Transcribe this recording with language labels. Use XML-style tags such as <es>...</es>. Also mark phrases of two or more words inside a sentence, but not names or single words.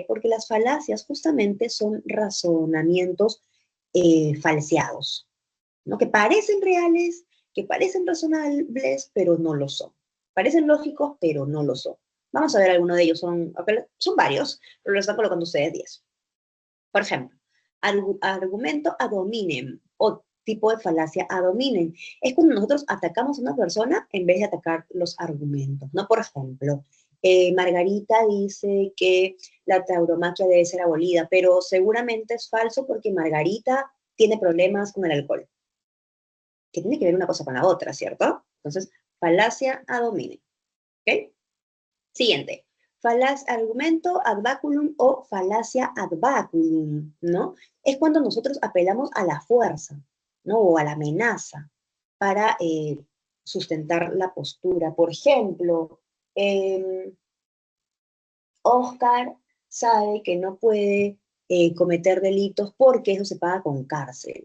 <es>Porque las falacias justamente son razonamientos falseados, ¿no? Que parecen reales, que parecen razonables, pero no lo son. Parecen lógicos, pero no lo son. Vamos a ver alguno de ellos. Son varios, pero los están colocando ustedes 10. Por ejemplo, argumento</es> <la>ad hominem</la> <es>o tipo de falacia</es> <la>ad hominem.</la> <es>Es cuando nosotros atacamos a una persona en vez de atacar los argumentos, ¿no? Por ejemplo, Margarita dice que la tauromaquia debe ser abolida, pero seguramente es falso porque Margarita tiene problemas con el alcohol. Que tiene que ver una cosa con la otra, ¿cierto? Entonces, falacia</es> <la>ad hominem.</la> <es>¿Ok? Siguiente. Argumento</es> <la>ad baculum</la> <es>o falacia</es> <la>ad baculum,</la> <es>¿no? Es cuando nosotros apelamos a la fuerza, ¿no? O a la amenaza para sustentar la postura. Por ejemplo, Oscar sabe que no puede cometer delitos porque eso se paga con cárcel.</es>